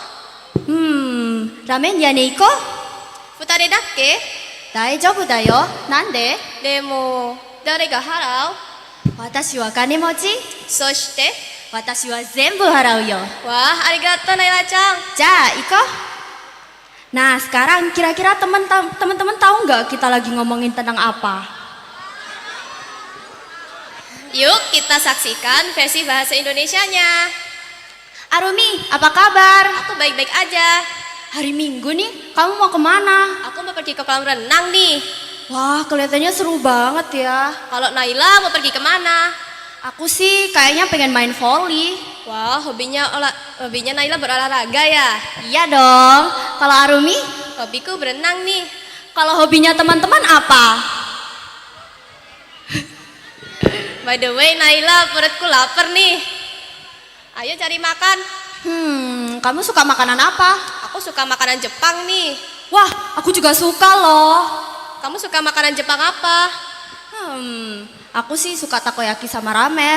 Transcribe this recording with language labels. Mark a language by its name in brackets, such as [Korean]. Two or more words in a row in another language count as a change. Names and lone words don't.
[Japanese] ラーメン屋に行こう。二人だっけ？大丈夫だよ。なんで？でも、誰が払う？私は金持ち。そして？私は全部払うよ。わあ、ありがとうNailaちゃん。じゃあ、行こう。 [Indonesian] Nah, sekarang kira-kira teman-teman tahu nggak kita lagi ngomongin tentang apa? Yuk, kita saksikan versi bahasa Indonesianya. Arumi, apa kabar? Aku baik-baik aja. Hari Minggu nih, kamu mau kemana? Aku mau pergi ke kolam renang nih. Wah, kelihatannya seru banget ya. Kalau Naila mau pergi kemana? Aku sih kayaknya pengen main volley. Wah, hobinya Naila berolahraga ya? Iya dong. Kalau Arumi? Hobiku berenang nih. Kalau hobinya teman-teman apa? [English] By the way, [Indonesian] Naila, perutku lapar nih. Ayo cari makan. Kamu suka makanan apa? Aku suka makanan Jepang nih. Wah, aku juga suka loh. Kamu suka makanan Jepang apa? Aku sih suka takoyaki sama ramen.